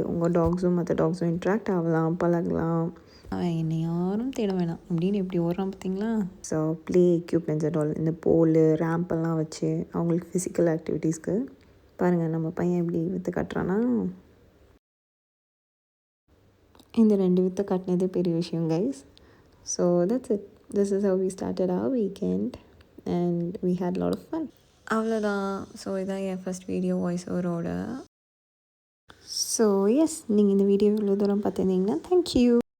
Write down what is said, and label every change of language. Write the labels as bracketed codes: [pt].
[ta] உங்கள் டாக்ஸும் மற்ற டாக்ஸும் இன்ட்ராக்ட் ஆகலாம், பழகலாம். அவன் என்னை யாரும் தேட வேணாம் அப்படின்னு எப்படி ஓடுறான் பார்த்தீங்களா. So play equipments and all இந்த போலு ரேம்பெல்லாம் வச்சு அவங்களுக்கு ஃபிசிக்கல் ஆக்டிவிட்டீஸ்க்கு பாருங்கள் நம்ம பையன் எப்படி விற்று காட்டுறான்னா. இந்த 2 விற்று காட்டினதே பெரிய விஷயம் guys. [en] So that's it. This is how we started our weekend and we had a lot of fun. [ta] அவ்வளோதான். ஸோ இதான் என் first video voice ஓவரோட. So S, நீங்கள் இந்த வீடியோ இவ்வளோ தூரம் பார்த்துருந்தீங்கன்னா தேங்க்யூ.